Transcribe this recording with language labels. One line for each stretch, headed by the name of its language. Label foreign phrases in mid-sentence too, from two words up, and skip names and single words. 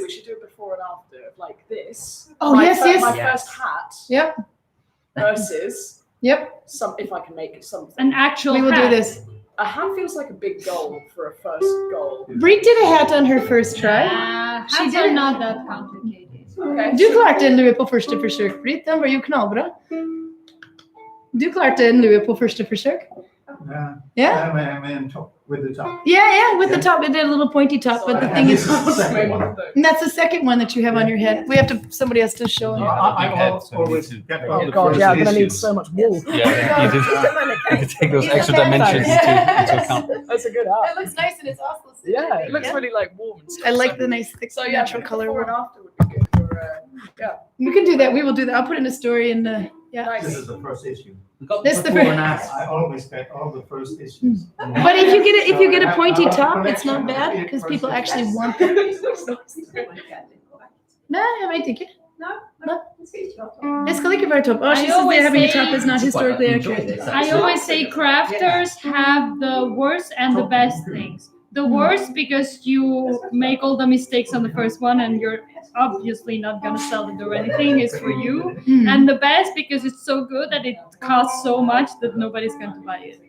English: We should do it before and after, like this. Oh, My yes, fir- yes. My Yes. first hat Yep, versus yep. if I can make it something. An actual We will hat. do this. A hat feels like a big goal for a first goal. Brie did a hat on her first try. Hats did are it. not that complicated. Okay.
Norwegian: Du klarte en lue på første forsøk, Britt. Den var jo knallbra. Du klarte en lue på første forsøk.
English: Yeah. Yeah? I mean, top, with the top. Yeah, with the top. It did a little pointy top, but the thing is, Second one. and that's the second one that you have on your head. We have to, somebody has to show him. I always get Oh god, yeah, I'm gonna need so much wool. Yeah, you did take those extra dimensions into account. That's a good hat. It looks nice and it's also. Yeah, it looks really like warm and stuff. I like the nice thick So yeah, natural color. before and after would be good for We can do that. We will do that. I'll put in a story and yeah. nice. This is the first issue. We got This the before fir- and after. I always get all the first issues. But if you get a pointy top, it's not bad because people actually want them. No,
Swedish: jag vet inte. Jag ska lika bra top.
English: Oh, she I says they're always having a say- top is not historically Enjoy accurate. this, I actually. always say crafters have the worst and the best things. The worst because you make all the mistakes on the first one and you're obviously not gonna sell it or anything. It's for you. Mm. And the best because it's so good that it costs so much that nobody's going to buy it.